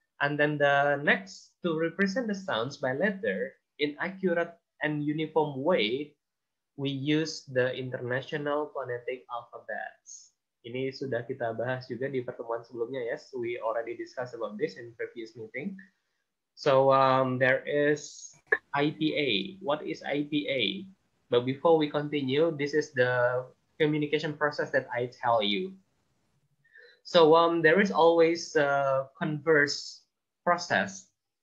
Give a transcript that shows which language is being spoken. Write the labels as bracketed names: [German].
[English] And then the next, to represent the sounds by letter in accurate and uniform way, we use the International Phonetic Alphabets. [Indonesian] Ini sudah kita bahas juga di pertemuan sebelumnya. [English] Yes, we already discussed about this in previous meeting. So there is IPA. What is IPA? But before we continue, this is the communication process that I tell you. So there is always a converse process.